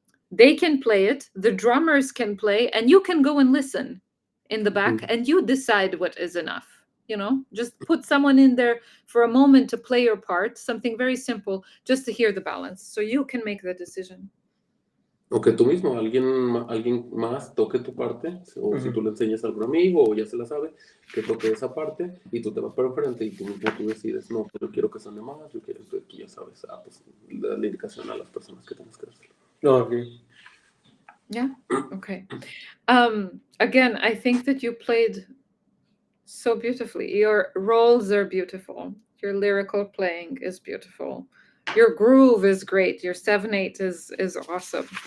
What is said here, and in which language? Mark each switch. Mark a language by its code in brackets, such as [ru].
[en] They can play it, the drummers can play, and you can go and listen in the back, and you decide what is enough. Just put someone in there for a moment to play your part, something very simple, just to hear the balance, so you can make the decision. [es] O que tú mismo, alguien más toque tu parte, o si tú le enseñas a algún amigo o ya se la sabe, que toque esa parte y tú te vas para enfrente y tú mismo tú decides, no, pero quiero que suene más, yo quiero, entonces tú ya sabes, pues la indicación a las personas que tienes que hacerlo. [en] Okay. Yeah, okay. Again, I think that you played so beautifully. Your roles are beautiful. Your lyrical playing is beautiful. Your groove is great. Your 7/8 is awesome.